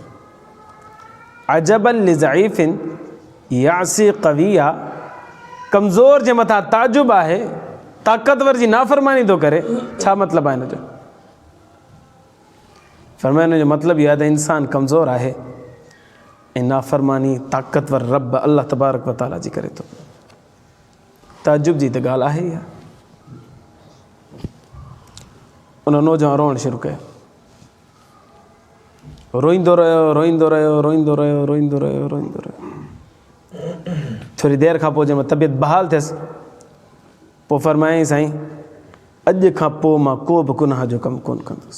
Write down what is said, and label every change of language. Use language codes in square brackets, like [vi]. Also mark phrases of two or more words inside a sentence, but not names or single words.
[ar] عجبا للضعيف يعصي القوي, [sd] कमज़ोर जे मथां ताजुब आहे, ताक़तवर जी नाफ़रमानी थो करे, छा मतिलबु आहे हिन जो? फरमाया हिन जो मतिलबु इहो आहे त इंसान कमज़ोर आहे ऐं नाफ़रमानी ताक़तवर रब अल्लाह तबारक व तआला जी करे थो। ताजुब जी त ॻाल्हि आहे ई आहे। उन नौजवान रोअणु शुरू कयो, रोईंदो रहियो रोईंदो रहियो रोईंदो रहियो रोईंदो रहियो रोईंदो रहियो। थोरी देरि खां पोइ जंहिंमहिल तबियत बहाल थियसि, पोइ फरमायईं साईं अॼु खां पोइ मां को बि गुनाह जो कमु कोन कंदुसि।